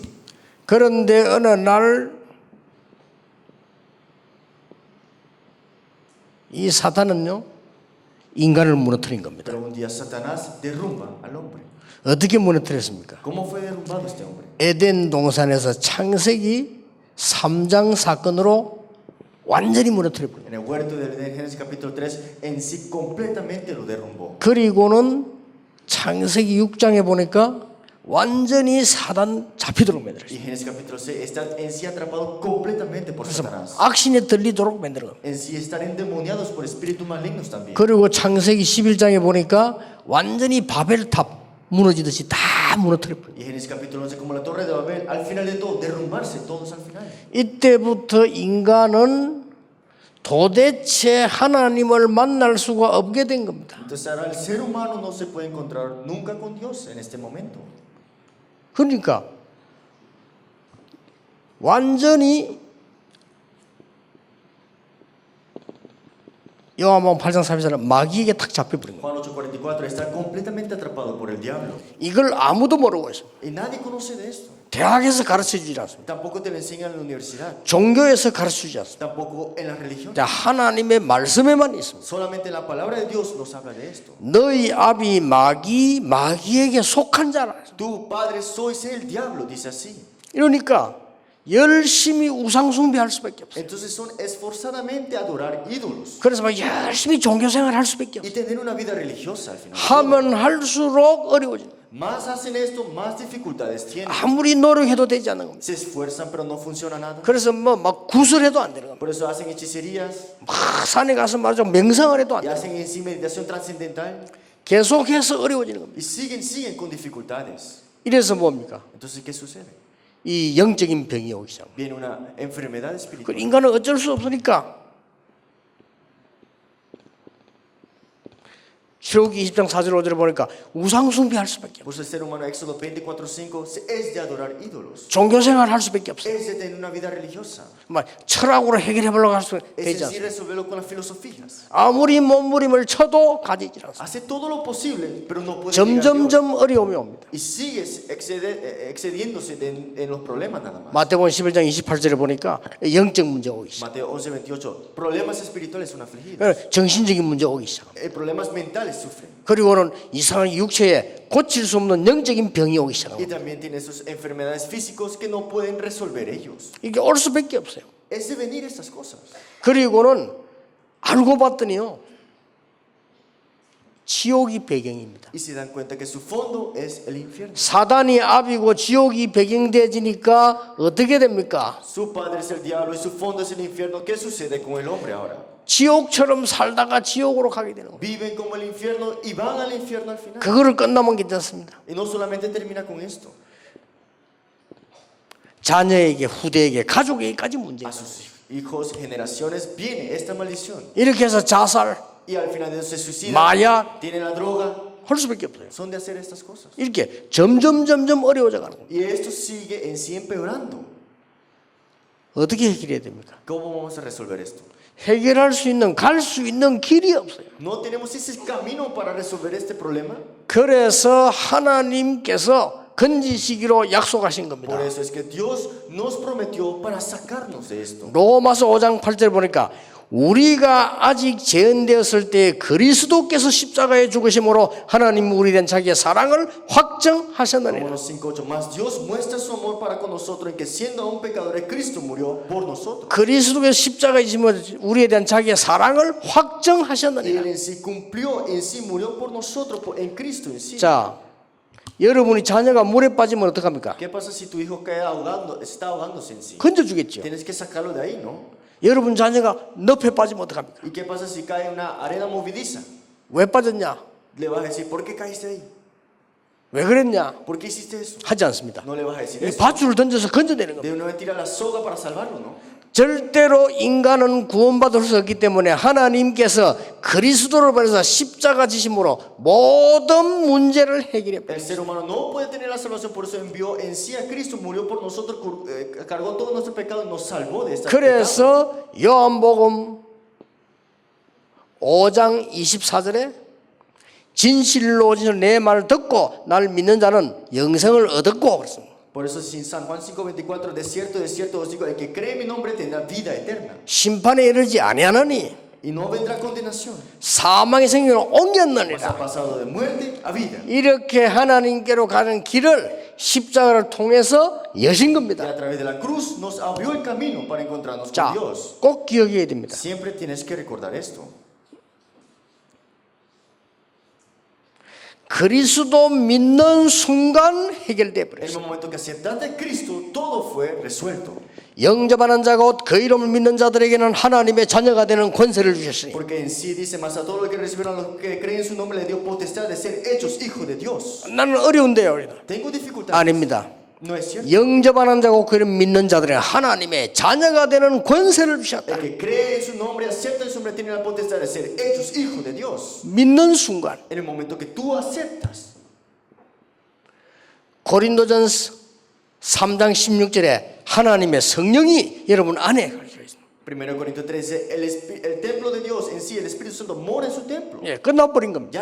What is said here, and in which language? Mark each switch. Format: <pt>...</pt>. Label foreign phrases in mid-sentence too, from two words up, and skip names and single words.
<ko>그런데 어느 날 이 사탄은요 인간을 무너뜨린 겁니다.</ko> <es>Pero un día Satanás derrumba al hombre.</es> <ko>어떻게 무너뜨렸습니까?</ko> <es>¿Cómo fue derrumbado este hombre?</es> <ko>에덴 동산에서 창세기 3장 사건으로 완전히 무너뜨려 버렸어요.</ko> <es>En el huerto de Edén, Génesis capítulo 3, en sí completamente lo derrumbó.</es> <ko>그리고는 창세기 6장에 보니까 완전히 사단 잡히도록 만들었어요.</ko> <es>Y Génesis capítulo 6 está en sí atrapado completamente por Satanás.</es> <ko>악신에 들리도록 만들어.</ko> <es>En sí están endemoniados por espíritus malignos también.</es> <ko>그리고 창세기 11장에 보니까 완전히 바벨탑 무너지듯이 다 무너뜨려 버려요.</ko> <es>Y Génesis capítulo 11, como la torre de Babel, al final de todo, derrumbarse todos al final.</es> <ko>이때부터 인간은 도대체 하나님을 만날 수가 없게 된 겁니다.</ko> <es>Entonces ahora el ser humano no se puede encontrar nunca con Dios en este momento.</es> <ko>그러니까 완전히 요한복음 8장 34절은 마귀에게 탁 잡혀버린 거예요.</ko> <es>Juan 8:44 está completamente atrapado por el diablo.</es> <ko>이걸 아무도 모르고 있어요.</ko> <es>Y nadie conoce de esto.</es> <ko>대학에서 가르쳐주지 않습니다.</ko> <es>Tampoco te lo enseñan en la universidad.</es> <ko>종교에서 가르쳐주지 않습니다.</ko> <es>Tampoco en la religión.</es> <ko>하나님의 말씀에만 있습니다.</ko> <es>Solamente la palabra de Dios nos habla de esto.</es> <ko>너희 아비 마귀에게 속한 자라.</ko> <es>Tu padre sois el diablo, dice así.</es> <ko>이러니까 열심히 우상 숭배할 수밖에 없어요.</ko> <es>Entonces son esforzadamente adorar ídolos</es> <ko>그래서 막 열심히 종교 생활할 수밖에</ko> <es>y</es> <ko>없어요.</ko> <es>tener una vida religiosa al final.</es> <ko>하면 할수록 어려워져요.</ko> <es>Más hacen esto, más dificultades tienen.</es> <ko>아무리 노력해도 되지 않는 겁니다.</ko> <es>Se esfuerzan pero no funciona nada.</es> <ko>그래서 뭐 막 구슬해도 안 되는 겁니다.</ko> <es>Por eso hacen hechicerías</es> <ko>막 산에 가서 말하자 명상을 해도 안</ko> <es>y</es> <ko>돼요.</ko> <es>hacen en sí meditación trascendental</es> <ko>계속해서 어려워지는 겁니다.</ko> <es>y siguen con dificultades.</es> <ko>이래서 뭡니까?</ko> <es>Entonces, ¿qué sucede?</es> <ko>이 영적인 병이 오기 시작합니다.</ko> <es>Viene una enfermedad</es> <ko>그</ko> <es>espiritual.</es> <ko>인간은 어쩔 수 없으니까 출애굽기 20장 4절 5절에 보니까 우상 숭배할 수밖에 없어요.</ko> <es>Por eso el ser humano, Éxodo 24:5, es de adorar ídolos.</es> <ko>종교 생활 할 수밖에 없어요.</ko> <es>Es de tener una vida religiosa.</es> <ko>막 철학으로 해결해 보려고 할 수</ko> <es>Es</es> <ko>되지</ko> <es>decir,</es> <ko>않습니다.</ko> <es>resolverlo con las filosofías.</es> <ko>아무리 몸부림을 쳐도 가지질 않습니다.</ko> <es>Hace todo lo posible, pero no puede llegar a Dios.</es> <ko>점점점 어려움이 옵니다.</ko> <es>Y sigue excediéndose en los problemas nada más.</es> <ko>마태복음 11장 28절에 보니까 영적 문제 오기 시작.</ko> <es>Mateo 11:28. Problemas espirituales son afligidos.</es> <ko>정신적인 문제 오기 시작.</ko> <es>Problemas mentales sufren.</es> <ko>그리고는 이상한 육체에 고칠 수 없는 영적인 병이 오기</ko> <es>Y</es> <ko>시작합니다.</ko> <es>también tiene sus enfermedades físicos que no pueden resolver ellos.</es> <ko>이게 올 수밖에 없어요.</ko> <es>Es de venir estas cosas.</es> <ko>그리고는 알고 봤더니요, 지옥이 배경입니다.</ko> <es>Y se dan cuenta que su fondo es el infierno.</es> <ko>사단이 압이고 지옥이 배경되지니까 어떻게 됩니까?</ko> <es>Su padre es el diablo y su fondo es el infierno. ¿Qué sucede con el hombre ahora?</es> <ko>지옥처럼 살다가 지옥으로 가게 되는 거예요.</ko> <es>Viven como el infierno y van al infierno al final.</es> <ko>그거를 끝나면 괜찮습니다.</ko> <es>Y no solamente termina con esto.</es> <ko>자녀에게, 후대에게, 가족에게까지</ko> <es>A</es> <ko>문제예요.</ko> <es>sus hijos, generaciones, viene esta maldición.</es> <ko>이렇게 해서 자살,</ko> <es>Y al final de eso se suicidan.</es> <ko>마약</ko> <es>Tienen la droga.</es> <ko>할 수밖에 없어요.</ko> <es>Son de hacer estas cosas.</es> <ko>이렇게 점점 어려워져 가는 거예요.</ko> <es>Y esto sigue en sí empeorando.</es> <ko>어떻게 해결해야 됩니까?</ko> <es>¿Cómo vamos a resolver esto?</es> <ko>해결할 수 있는, 갈 수 있는 길이 없어요.</ko> <es>No tenemos ese camino para resolver este problema.</es> <ko>그래서 하나님께서 건지시기로 약속하신 겁니다.</ko> <es>Por eso es que Dios nos prometió para sacarnos de esto.</es> <ko>로마서 5장 8절 보니까 우리가 아직 재현되었을 때 그리스도께서 십자가에 죽으심으로 하나님 우리에 대한 자기의 사랑을 확정하셨느니라.</ko> <es>Romanos 5:8. Más Dios muestra su amor para con nosotros en que siendo aún pecadores Cristo murió por nosotros.</es> <ko>그리스도께서 십자가에 죽으심으로 우리에 대한 자기의 사랑을</ko> <es>Él</es> <ko>확정하셨느니라.</ko> <es>en sí cumplió, en sí murió por nosotros, en Cristo en sí.</es> <ko>자, 여러분이 자녀가 물에 빠지면 어떡합니까?</ko> <es>¿Qué pasa si tu hijo cae ahogando, está ahogándose en sí?</es> <ko>건져주겠죠.</ko> <es>Tienes que sacarlo de ahí, ¿no?</es> <ko>여러분 자녀가 늪에 빠지면 어떡합니까?</ko> <es>¿Y qué pasa si cae en una arena movediza?</es> <ko>왜 빠졌냐?</ko> <es>Le vas a decir, ¿por qué caíste ahí?</es> <ko>왜 그랬냐?</ko> <es>¿Por qué hiciste eso?</es> <ko>하지 않습니다.</ko> <es>No le vas a decir</es> <ko>이</ko> <es>eso.</es> <ko>밧줄을 던져서 건져내는 겁니다.</ko> <es>De una vez tira la soga para salvarlo, ¿no?</es> <ko>절대로 인간은 구원받을 수 없기 때문에 하나님께서 그리스도를 보내서 십자가 지심으로 모든 문제를 해결해</ko> <es>El</es> <ko>버렸어요.</ko> <es>ser humano no puede tener la salvación, por eso envió en sí a Cristo, murió por nosotros, cargó todo nuestro pecado y nos salvó de esta pecado.</es> <ko>그래서 요한복음 5장 24절에 진실로 내 말을 듣고 나를 믿는 자는 영생을 얻었고 그랬습니다.</ko> <es>Por eso en San Juan 5:24, de cierto os digo, el que cree en mi nombre tendrá vida eterna</es> <ko>심판에 이르지 아니하느니</ko> <es>y no vendrá condenación,</es> <ko>사망의 생명을</ko> <es>mas</es> <ko>옮겼느니라.</ko> <es>ha pasado de muerte a vida.</es> <ko>이렇게 하나님께로 가는 길을 십자가를 통해서 여신</ko> <es>Y</es> <ko>겁니다.</ko> <es>a través de la cruz nos abrió el camino para encontrarnos</es> <ko>자,</ko> <es>con Dios.</es> <ko>꼭 기억해야 됩니다.</ko> <es>Siempre tienes que recordar esto.</es> <ko>그리스도 믿는 순간 해결돼</ko> <es>En el</es> <ko>버렸어요.</ko> <es>momento que aceptaste a Cristo, todo fue resuelto.</es> <ko>영접하는 자가 곧 그 이름을 믿는 자들에게는 하나님의 자녀가 되는 권세를 주셨으니</ko> <es>Porque en sí dice, más a todos los que recibieron, a los que creen en su nombre, le dio potestad de ser hechos hijos de Dios.</es> <ko>나는 어려운데요.</ko> <es>Tengo dificultades.</es> <ko>아닙니다.</ko> <es>No es cierto.</es> <ko>영접하는 자고 그 이름 믿는 자들에게 하나님의 자녀가 되는 권세를 주셨다.</ko> <es>El que cree en su nombre, acepta en su nombre, tiene la potestad de ser hechos hijos de Dios.</es> <ko>믿는 순간</ko> <es>En el momento que tú aceptas.</es> <ko>고린도전서 3장 16절에 하나님의 성령이 여러분 안에 가르쳐 있습니다.</ko> <es>1 Corintios 13, el templo de Dios en sí, el Espíritu Santo mora en su templo.</es> <ko>예, 끝나버린 겁니다.</ko>